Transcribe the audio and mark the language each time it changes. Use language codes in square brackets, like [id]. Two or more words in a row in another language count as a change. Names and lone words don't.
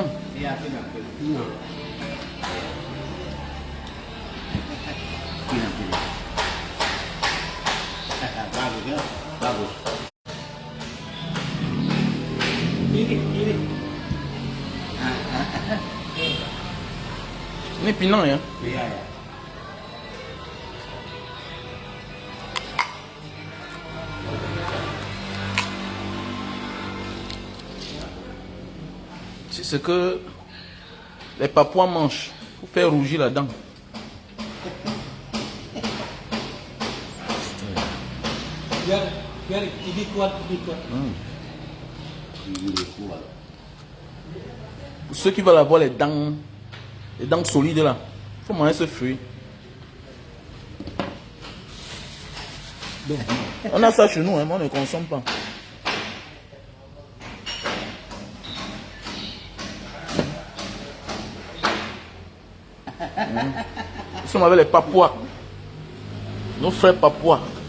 [id] Iya, Pinang. Pinang. Bagus ya, bagus. Ini. Ini Pinang ya? Iya ya. [fr] C'est ce que les Papouas mangent pour faire rougir la dent. [id] Biar ini kuat. [fr] Pour ceux qui veulent avoir les dents solides là, il faut manger ce fruit. On a ça chez nous, hein, mais on ne consomme pas. Nous sommes avec les Papouas, nos frères Papouas.